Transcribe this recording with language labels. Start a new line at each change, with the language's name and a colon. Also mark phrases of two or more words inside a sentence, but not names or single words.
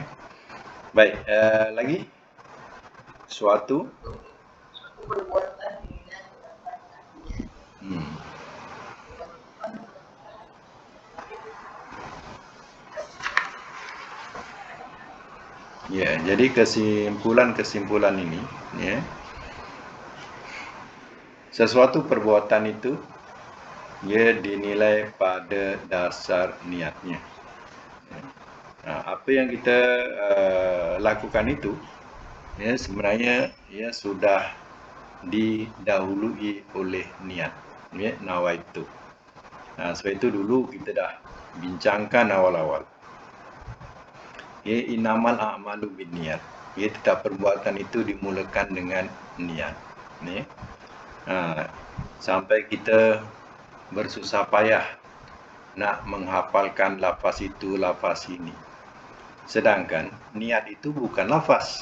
Malay: Baik, lagi suatu ya, jadi kesimpulan ini ya, sesuatu perbuatan itu ia dinilai pada dasar niatnya. Apa yang kita lakukan itu ya sebenarnya ya sudah didahului oleh niat ya, nawaitu. Sebab itu dulu kita dah bincangkan awal-awal ya,
Arabic: إنما الأعمال بالنيات
Malay: ya, setiap perbuatan itu dimulakan dengan niat ya. Sampai kita bersusah payah nak menghafalkan lafaz itu, lafaz ini. Sedangkan niat itu bukan lafaz.